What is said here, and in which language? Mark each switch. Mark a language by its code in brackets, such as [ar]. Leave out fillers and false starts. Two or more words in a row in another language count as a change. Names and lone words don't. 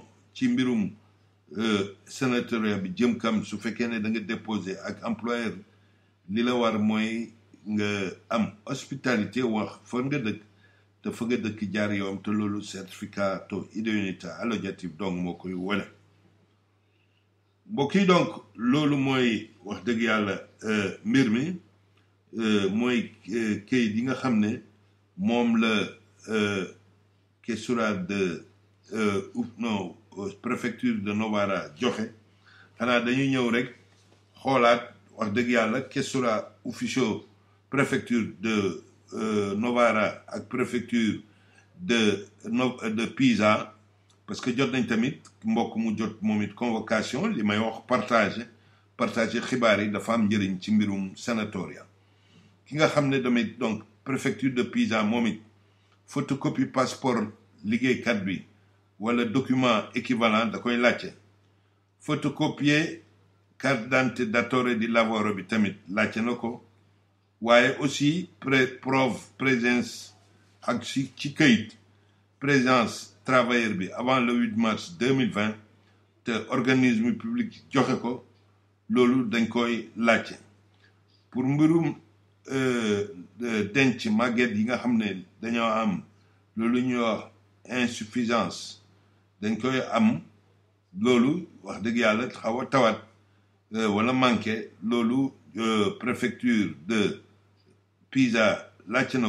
[wo] ci mbirum sénatorial bi jëm kam su fekkee ne da nga déposé ak employeur li la war mooy nga am [fr] hospitalité wax [wo] fa nga dëkk te fa nga dëkk jaar yoon te loolu [it] certificato idoneità alloggiativa [wo] donc moo koy wane mbokk yi donc loolu mooy wax dëgg yàlla mbir mi mooy kayit yi nga xam ne moom la questura de [fr] préfecture de Novara [wo] joxe xanaa dañuy ñëw rek xoolaat wax dëgg yàlla [it] questura ufficio [fr] préfecture de Novara [wo] ak [fr] préfecture de Pisa parce que [wo] jot nañ tamit mbokk mu jot moom it convocation li may wax partager xibaar yi dafa am njëriñ ci mbirum sénatoria ki nga xam ne tamit donc [fr] préfecture de Pisa [wo] moom it [fr] photocopie passeport [wo] liggéeykat bi wala [fr] document équivalent [wo] da koy laajte [fr] photocopier carte d'identité [it] datore di lavoro [wo] bi tamit laajte na ko waaye [fr] aussi preuve présence [wo] ak ci këyit [fr] présence travailleur [wo] bi [fr] avant le 8 mars 2020 [wo] te [fr] organisme public [wo] joxe ko loolu dañ koy laajte pour mbirum denc màgget yi nga xam ne dañoo am loolu ñuy wax insuffisance dañ koy am loolu wax dëgg yàlla xaw a tawat wala manqué loolu [fr] préfecture de Pisa [wo] laajte na